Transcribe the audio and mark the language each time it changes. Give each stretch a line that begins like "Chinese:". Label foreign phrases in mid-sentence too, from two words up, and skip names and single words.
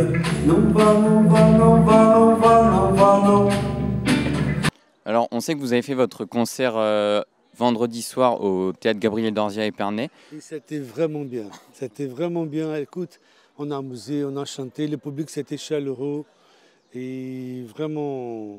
Portuguese: Não vá, não vá, não vá, não vá, não vá,
French: non. Alors, on sait que vous avez fait votre concert vendredi soir au Théâtre Gabriel Dorzia à Épernay. C'était vraiment bien. C'était vraiment bien. Écoute, on a amusé, on a chanté. Le public, c'était chaleureux. Et vraiment...